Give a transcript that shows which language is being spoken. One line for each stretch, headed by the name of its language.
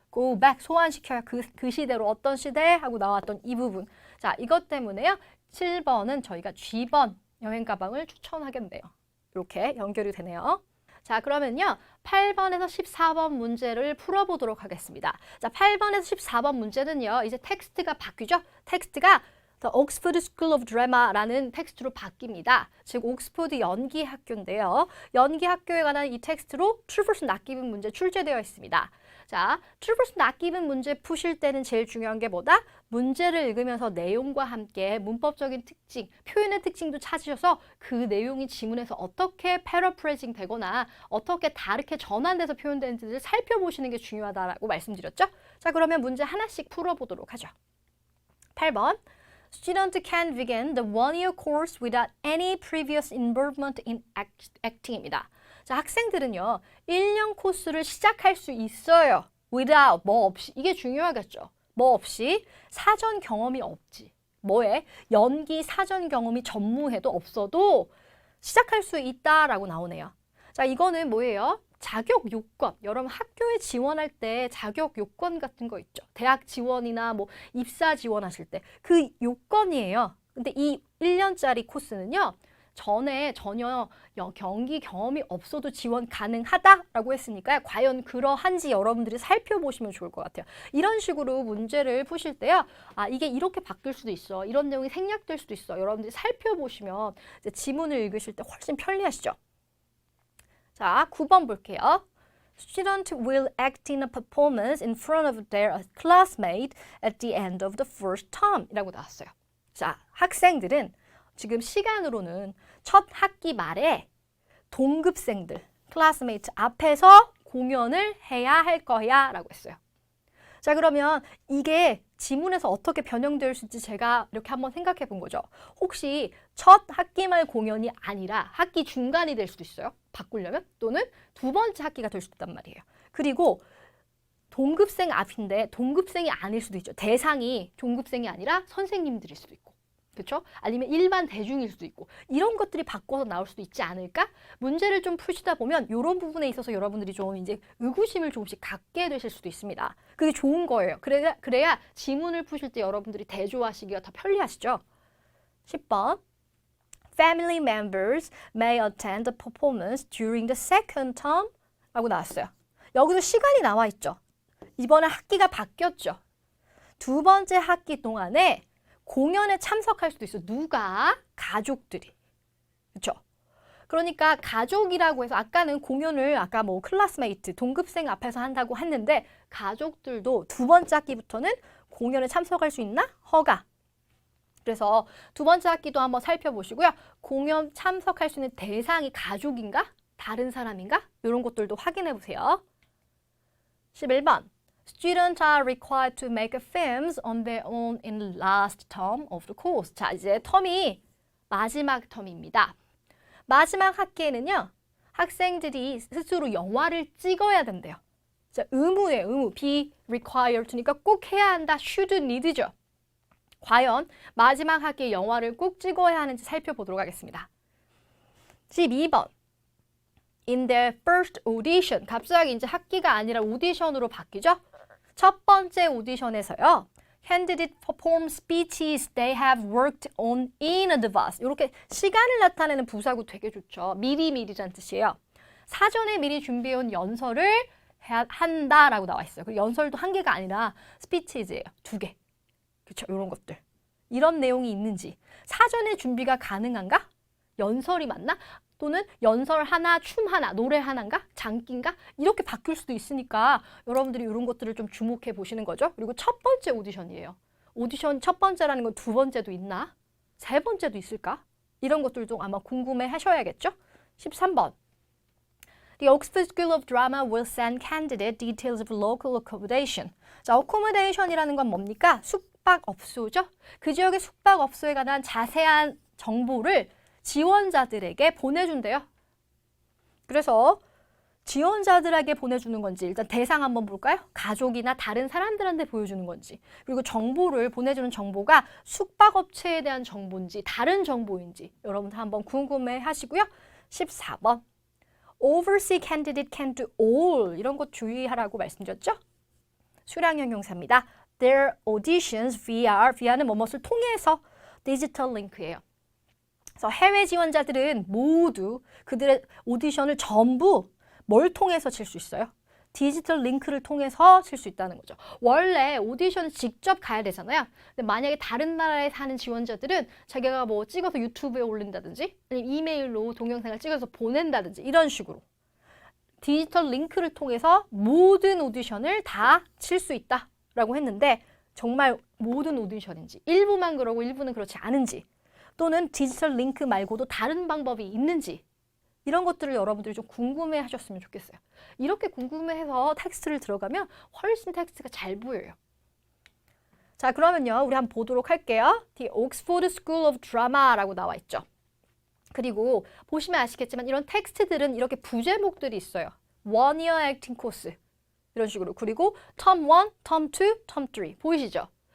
English: Go back,
Korean: 소환시켜야 그 시대로 어떤 시대? 하고 나왔던 이 부분. 자, 이것 때문에요. 7번은 저희가 G번 여행 가방을 추천하겠네요. 이렇게 연결이 되네요. 자, 그러면요. 8번에서 14번 문제를 풀어보도록 하겠습니다. 자, 8번에서 14번 문제는요. 이제 텍스트가 바뀌죠? 텍스트가 The Oxford School of Drama라는 텍스트로 바뀝니다. 즉, 옥스퍼드 연기학교인데요. 연기학교에 관한 이 텍스트로 True vs. Not given 문제 출제되어 있습니다. 자, True vs. Not given 문제 푸실 때는 제일 중요한 게 뭐다? 문제를 읽으면서 내용과 함께 문법적인 특징, 표현의 특징도 찾으셔서 그 내용이 지문에서 어떻게 패러프레이징 되거나 어떻게 다르게 전환돼서 표현되는지를 살펴보시는 게 중요하다고 말씀드렸죠? 자, 그러면 문제 하나씩 풀어보도록 하죠. 8번.
English: Student can begin the one-year course without any previous involvement in acting입니다.
Korean: 자, 학생들은요, 1년 코스를 시작할 수 있어요. without, 뭐 없이. 이게 중요하겠죠. 뭐 없이 사전 경험이 없지. 뭐에? 연기 사전 경험이 전무해도 없어도 시작할 수 있다라고 나오네요. 자, 이거는 뭐예요? 자격 요건. 여러분 학교에 지원할 때 자격 요건 같은 거 있죠. 대학 지원이나 뭐 입사 지원하실 때 그 요건이에요. 근데 이 1년짜리 코스는요. 전에 전혀 경기 경험이 없어도 지원 가능하다라고 했으니까 과연 그러한지 여러분들이 살펴보시면 좋을 것 같아요. 이런 식으로 문제를 푸실 때요. 아, 이게 이렇게 바뀔 수도 있어. 이런 내용이 생략될 수도 있어. 여러분들이 살펴보시면 이제 지문을 읽으실 때 훨씬 편리하시죠. 자, 9번 볼게요.
English: Student will act in a performance in front of their classmate at the end of the first term
Korean: 이라고 나왔어요. 자, 학생들은 지금 시간으로는 첫 학기 말에 동급생들, 클래스메이트 앞에서 공연을 해야 할 거야 라고 했어요. 자, 그러면 이게 지문에서 어떻게 변형될 수 있을지 제가 이렇게 한번 생각해 본 거죠. 혹시 첫 학기 말 공연이 아니라 학기 중간이 될 수도 있어요. 바꾸려면. 또는 두 번째 학기가 될 수도 있단 말이에요. 그리고 동급생 앞인데 동급생이 아닐 수도 있죠. 대상이 동급생이 아니라 선생님들일 수도 있고. 그렇죠? 아니면 일반 대중일 수도 있고 이런 것들이 바꿔서 나올 수도 있지 않을까? 문제를 좀 푸시다 보면 이런 부분에 있어서 여러분들이 좀 이제 의구심을 조금씩 갖게 되실 수도 있습니다. 그게 좋은 거예요. 그래야 지문을 푸실 때 여러분들이 대조하시기가 더 편리하시죠. 10번.
English: Family members may attend the performance during the second term
Korean: 라고 나왔어요. 여기서 시간이 나와 있죠. 이번에 학기가 바뀌었죠. 두 번째 학기 동안에 공연에 참석할 수도 있어. 누가? 가족들이. 그렇죠? 그러니까 가족이라고 해서 아까는 공연을 아까 뭐 클래스메이트, 동급생 앞에서 한다고 했는데 가족들도 두 번째 학기부터는 공연에 참석할 수 있나? 허가. 그래서 두 번째 학기도 한번 살펴보시고요. 공연 참석할 수 있는 대상이 가족인가? 다른 사람인가? 이런 것들도 확인해 보세요. 11번.
English: Students are required to make films on their own in the last term of the course.
Korean: 자, 이제 텀이 마지막 텀입니다. 마지막 학기에는요. 학생들이 스스로 영화를 찍어야 된대요. 자, 의무예요. 의무. be required to니까 꼭 해야 한다. should, need죠. 과연 마지막 학기에 영화를 꼭 찍어야 하는지 살펴보도록 하겠습니다. 12번.
English: In their first audition.
Korean: 갑자기 이제 학기가 아니라 오디션으로 바뀌죠. 첫 번째 오디션에서요.
English: Candidate perform speeches they have worked on in advance.
Korean: 이렇게 시간을 나타내는 부사구 되게 좋죠. 미리미리란 뜻이에요. 사전에 미리 준비해온 연설을 한다라고 나와 있어요. 그리고 연설도 한 개가 아니라 스피치즈예요. 2개. 그렇죠. 이런 것들. 이런 내용이 있는지. 사전에 준비가 가능한가? 연설이 맞나? 또는 연설 하나, 춤 하나, 노래 하나인가? 장기인가? 이렇게 바뀔 수도 있으니까 여러분들이 이런 것들을 좀 주목해 보시는 거죠. 그리고 첫 번째 오디션이에요. 오디션 첫 번째라는 건 두 번째도 있나? 세 번째도 있을까? 이런 것들도 아마 궁금해 하셔야겠죠. 13번.
English: The Oxford School of Drama will send candidate details of local accommodation.
Korean: 자, accommodation이라는 건 뭡니까? 숙박업소죠. 그 지역의 숙박업소에 관한 자세한 정보를 지원자들에게 보내준대요. 그래서 지원자들에게 보내주는 건지 일단 대상 한번 볼까요? 가족이나 다른 사람들한테 보여주는 건지, 그리고 정보를 보내주는 정보가 숙박업체에 대한 정보인지 다른 정보인지 여러분들 한번 궁금해 하시고요. 14번.
English: Overseas candidate can do all.
Korean: 이런 것 주의하라고 말씀드렸죠? 수량형 형사입니다.
English: Their auditions via
Korean: 는 뭐뭇을 통해서 디지털 링크예요. 그래서 해외 지원자들은 모두 그들의 오디션을 전부 뭘 통해서 칠 수 있어요? 디지털 링크를 통해서 칠 수 있다는 거죠. 원래 오디션을 직접 가야 되잖아요. 근데 만약에 다른 나라에 사는 지원자들은 자기가 뭐 찍어서 유튜브에 올린다든지 아니면 이메일로 동영상을 찍어서 보낸다든지 이런 식으로 디지털 링크를 통해서 모든 오디션을 다 칠 수 있다라고 했는데 정말 모든 오디션인지 일부만 그러고 일부는 그렇지 않은지 또는 디지털 링크 말고도 다른 방법이 있는지 이런 것들을 여러분들이 좀 궁금해 하셨으면 좋겠어요. 이렇게 궁금해해서 텍스트를 들어가면 훨씬 텍스트가 잘 보여요. 자, 그러면요. 우리 한번 보도록 할게요. The Oxford School of Drama라고 나와 있죠. 그리고 보시면 아시겠지만 이런 텍스트들은 이렇게 부제목들이 있어요.
English: One Year Acting Course
Korean: 이런 식으로. 그리고
English: Term 1, Term 2, Term 3
Korean: 보이시죠?